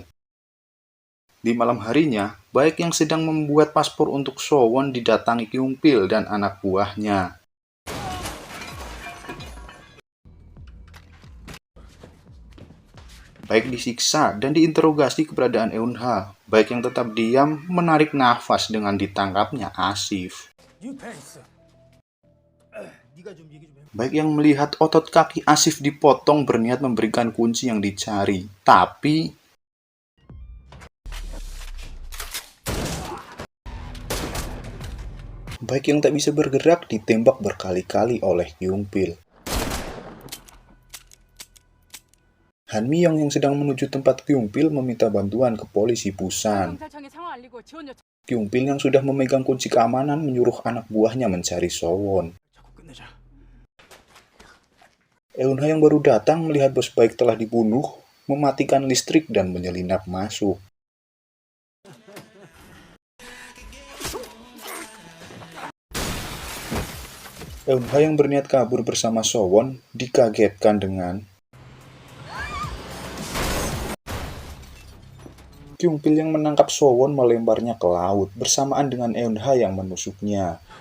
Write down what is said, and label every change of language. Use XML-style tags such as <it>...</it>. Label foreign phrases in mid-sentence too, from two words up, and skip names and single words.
<id>Di malam harinya, baik yang sedang membuat paspor untuk Sowon didatangi Kyung-pil dan anak buahnya. Baik disiksa dan diinterogasi keberadaan Eunha, baik yang tetap diam menarik nafas dengan ditangkapnya Asif.</id> <ko>뉴페이스. 네가 좀 얘기 좀 해.</ko> <id>Baik yang melihat otot kaki Asif dipotong berniat memberikan kunci yang dicari, tapi baik yang tak bisa bergerak ditembak berkali-kali oleh Kyung-pil. Han Mi-yong yang sedang menuju tempat Kyung-pil meminta bantuan ke polisi Busan.</id> <ko>경찰청에 상황 알리고 지원 요청.</ko> <id>Kyung-pil yang sudah memegang kunci keamanan menyuruh anak buahnya mencari Sowon.</id> <ko>자꾸 끝내자.</ko> <id>Eunha yang baru datang melihat bos baik telah dibunuh, mematikan listrik dan menyelinap masuk. Eunha yang berniat kabur bersama Sowon dikagetkan dengan Kyung-pil yang menangkap Sowon melemparnya ke laut bersamaan dengan Eunha yang menusuknya.</id>